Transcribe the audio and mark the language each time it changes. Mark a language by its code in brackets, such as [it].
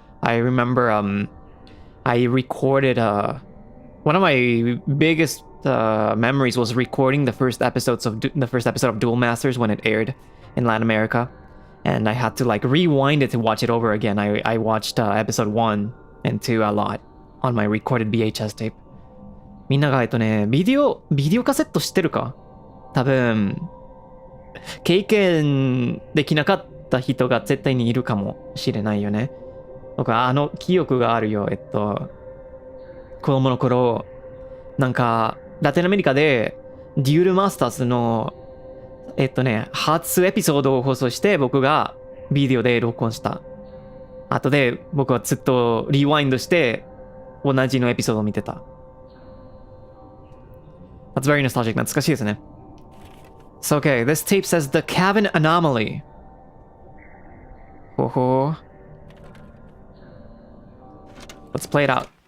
[en] I remember I recorded one of my biggest memories was recording the first episode of Duel Masters when it aired in Latin America, and I had to like rewind it to watch it over again. I watched episode 1 and 2 a lot on my recorded VHS tape. [ja] みんながビデオカセット知ってるか？多分経験できなかった人が絶対にいるかもしれないよね。僕は記憶があるよ。子供の頃、なんかラテンアメリカでデュエルマスターズの初エピソードを放送して僕がビデオで録音した。後で僕はずっとリワインドして同じのエピソードを見てた。 [en] That's very nostalgic. [ja] 懐かしいですね。 [en] So, okay, this tape says the cabin anomaly. Oh. Let's play it out.